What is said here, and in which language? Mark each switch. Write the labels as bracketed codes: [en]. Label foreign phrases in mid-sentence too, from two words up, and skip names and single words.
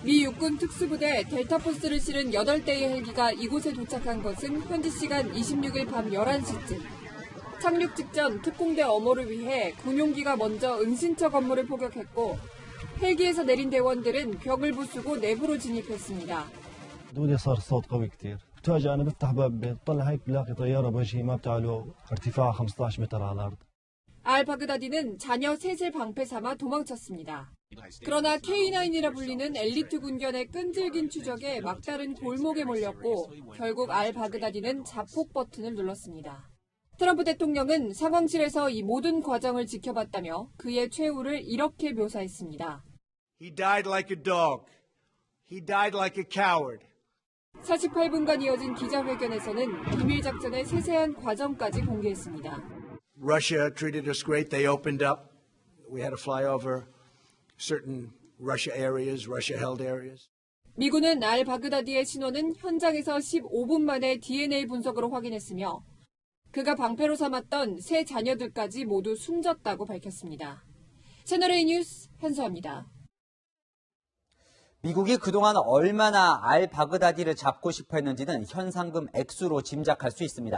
[ko] 미 육군 특수부대 델타포스를 실은 8대의 헬기가 이곳에 도착한 것은 현지 시간 26일 밤 11시쯤. 착륙 직전 특공대 엄호를 위해 군용기가 먼저 은신처 건물을 포격했고 헬기에서 내린 대원들은 벽을 부수고 내부로 진입했습니다. [ar] دوني صار الصوت قوي كتير فجأة أنا بفتح باب بطلع هيك بلاقي طيارة بوجهي ما بتعلو ارتفاع 15 متر على الأرض. [ko] 알바그다디는 자녀 셋을 방패 삼아 도망쳤습니다. 그러나 K9이라 불리는 엘리트 군견의 끈질긴 추적에 막다른 골목에 몰렸고 결국 알바그다디는 자폭 버튼을 눌렀습니다. 트럼프 대통령은 상황실에서 이 모든 과정을 지켜봤다며 그의 최후를 이렇게 묘사했습니다. [en] He died like a dog. He died like a coward. [ko] 48분간 이어진 기자회견에서는 비밀 작전의 세세한 과정까지 공개했습니다. [en] Russia treated us great. They opened up. We had to fly over certain Russia areas, Russia-held areas. [ko] 미군은 알바그다디의 신원은 현장에서 15분 만에 DNA 분석으로 확인했으며 그가 방패로 삼았던 세 자녀들까지 모두 숨졌다고 밝혔습니다. 채널A 뉴스 현수아입니다. 미국이 그동안 얼마나 알바그다디를 잡고 싶어 했는지는 현상금 액수로 짐작할 수 있습니다.